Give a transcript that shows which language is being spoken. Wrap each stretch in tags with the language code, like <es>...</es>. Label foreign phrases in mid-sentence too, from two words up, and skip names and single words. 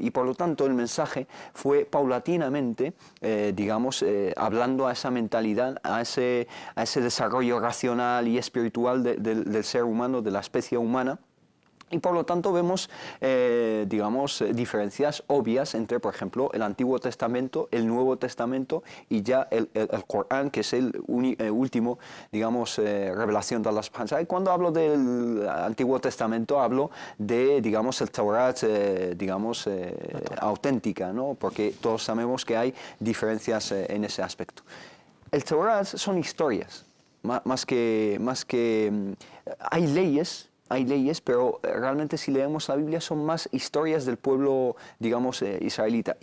<es>Y por lo tanto el mensaje fue paulatinamente, digamos, hablando a esa mentalidad, a ese desarrollo racional y espiritual del ser humano, de la especie humana, Y por lo tanto vemos, digamos, diferencias obvias entre, por ejemplo, el Antiguo Testamento, el Nuevo Testamento y ya el Corán, que es el último, digamos, revelación de</es> <ar>الله سبحانه وتعالى.</ar> <es>Y cuando hablo del Antiguo Testamento hablo de, digamos, el Taurat, digamos, auténtica, ¿no? Porque todos sabemos que hay diferencias en ese aspecto. El Taurat son historias, más que hay leyes, pero realmente si leemos la Biblia son más historias del pueblo, digamos, israelita.</es>